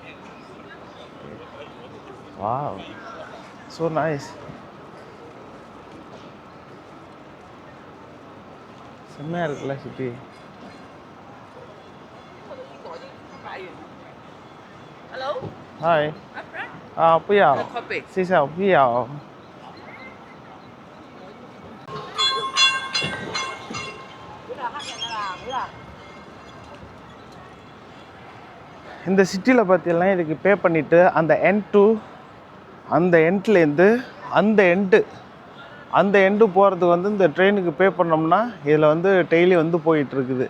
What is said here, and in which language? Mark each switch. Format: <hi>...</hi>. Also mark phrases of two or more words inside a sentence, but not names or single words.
<en>Wow, so nice.</en> <ta>செம்மையாக இருக்குல்ல சிட்டி. ஹாய்.</ta> <zh>不要，谢谢，不要。</zh> <ta>இந்த சிட்டியில் பார்த்தீங்கன்னா இதுக்கு பே பண்ணிவிட்டு அந்த எண்ட்லேருந்து அந்த எண்டு போகிறதுக்கு வந்து இந்த ட்ரெயினுக்கு பே பண்ணோம்னா இதில் வந்து டெய்லி வந்து போயிட்டுருக்குது.</ta>